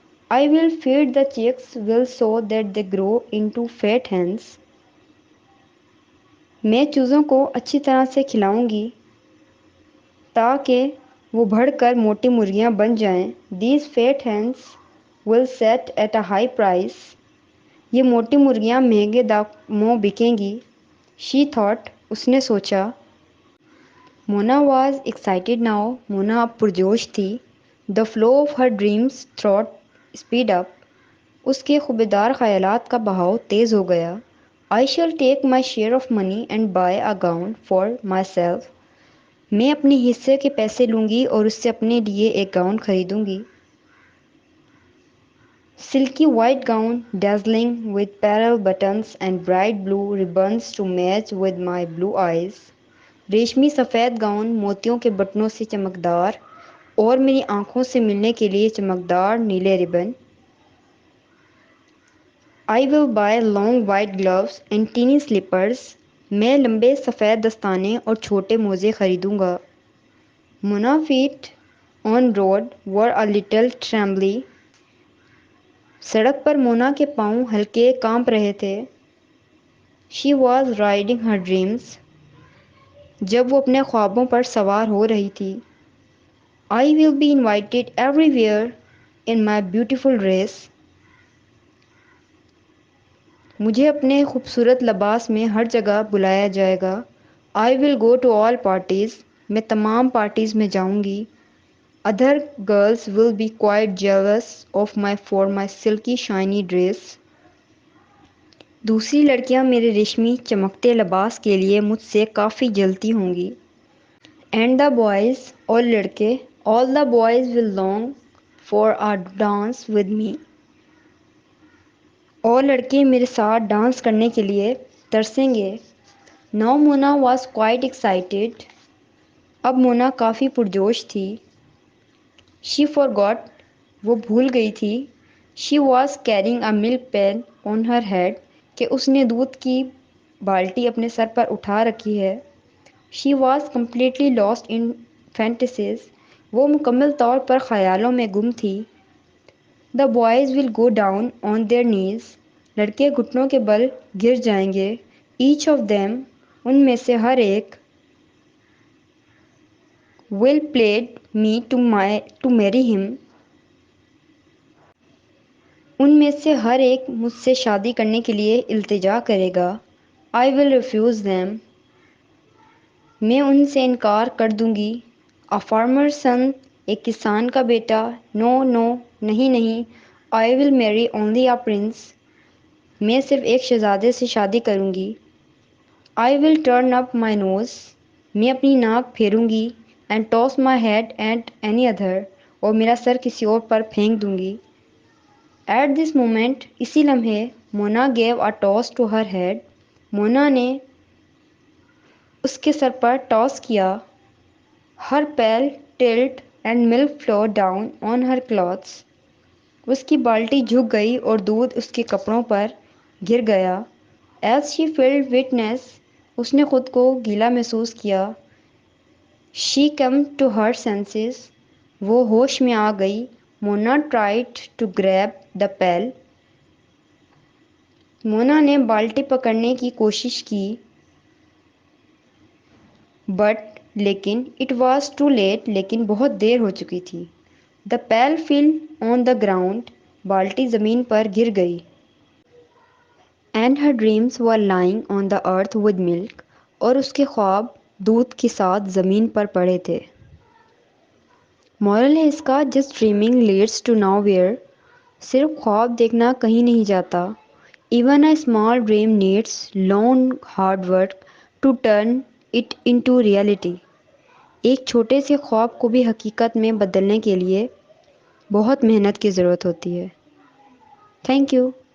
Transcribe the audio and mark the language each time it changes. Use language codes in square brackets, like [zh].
[en] I will feed the chicks will so that they grow into fat hens. [ur] میں چوزوں کو اچھی طرح سے کھلاؤں گی تاکہ وہ بڑھ کر موٹی مرغیاں بن جائیں. [en] These fat hens will set at a high price. [ur] یہ موٹی مرغیاں مہنگے داموں بکیں گی. [en] She thought. [ur] اس نے سوچا. [en] Mona was excited now. [ur] Mona اب پرجوش تھی. [en] The flow of her dreams thought speed up. [ur] اس کے خوبیدار خیالات کا بہاؤ تیز ہو گیا. [en] I shall take my share of money and buy a gown for myself. [ur] میں اپنے حصے کے پیسے لوں گی اور اس سے اپنے لیے ایک گاؤن خریدوں گی. [en] Silky white gown, dazzling with pearl buttons and bright blue ribbons to match with my blue eyes. [ur] ریشمی سفید گاؤن موتیوں کے بٹنوں سے چمکدار اور میری آنکھوں سے ملنے کے لیے چمکدار نیلے ribbon. [en] I will buy long white gloves and teeny slippers. [ur] میں لمبے سفید دستانے اور چھوٹے موزے خریدوں گا. [en] Mona's feet on road were a little trembly. [ur] سڑک پر مونا کے پاؤں ہلکے کانپ رہے تھے. [en] She was riding her dreams. [ur] جب وہ اپنے خوابوں پر سوار ہو رہی تھی. [en] I will be invited everywhere in my beautiful dress. [ur] مجھے اپنے خوبصورت لباس میں ہر جگہ بلایا جائے گا. [en] I will go to all parties. [ur] میں تمام پارٹیز میں جاؤں گی. [en] Other girls will be quite jealous of my silky shiny dress. [ur] دوسری لڑکیاں میرے ریشمی چمکتے لباس کے لیے مجھ سے کافی جلتی ہوں گی. [en] And the boys [ur] اور لڑکے [en] all the boys will long for a dance with me. [ur] اور لڑکے میرے ساتھ ڈانس کرنے کے لیے ترسیں گے. [en] Now Mona was quite excited. [ur] اب مونا کافی پرجوش تھی. [en] She forgot. [ur] وہ بھول گئی تھی. [en] She was carrying a milk pail on her head. [ur] کہ اس نے دودھ کی بالٹی اپنے سر پر اٹھا رکھی ہے. [en] She was completely lost in fantasies. [ur] وہ مکمل طور پر خیالوں میں گم تھی. [en] The boys will go down on their knees. [ur] لڑکے گھٹنوں کے بل گر جائیں گے. [en] Each of them. [ur] ان میں سے ہر ایک. [en] Will plead me to marry him. [ur] ان میں سے ہر ایک مجھ سے شادی کرنے کے لیے التجا کرے گا. [en] I will refuse them. [ur] میں ان سے انکار کر دوں گی. [en] A farmer's son. [ur] ایک کسان کا بیٹا. [en] No, no. [ur] نہیں نہیں. [en] I will marry only a prince. [ur] میں صرف ایک شہزادے سے شادی کروں گی. [en] I will turn up my nose. [ur] میں اپنی ناک پھیروں گی. [en] And toss my head at any other. [ur] اور میرا سر کسی اور پر پھینک دوں گی. [en] At this moment. [ur] اسی لمحے. [en] Mona gave a toss to her head. [ur] مونا نے اس کے سر پر ٹاس کیا. [en] Her pail tilted and milk flowed down on her clothes. [ur] اس کی بالٹی جھک گئی اور دودھ اس کے کپڑوں پر گر گیا. [en] As she felt wetness. [ur] اس نے خود کو گیلا محسوس کیا. [en] She came to her senses. [ur] وہ ہوش میں آ گئی. [en] Mona tried to grab the pail. [ur] مونا نے بالٹی پکڑنے کی کوشش کی. [en] But [ur] لیکن [en] it was too late. [ur] لیکن بہت دیر ہو چکی تھی. [en] The pail fell on the ground. [ur] بالٹی زمین پر گر گئی. [en] And her dreams were lying on the earth with milk. [ur] اور اس کے خواب دودھ کے ساتھ زمین پر پڑے تھے. مورل ہے اس کا [en] just dreaming leads to nowhere. [ur] صرف خواب دیکھنا کہیں نہیں جاتا. [en] Even a small dream needs long hard work to turn it into reality. [ur] ایک چھوٹے سے خواب کو بھی حقیقت میں بدلنے کے لیے بہت محنت کی ضرورت ہوتی ہے. [en] Thank you.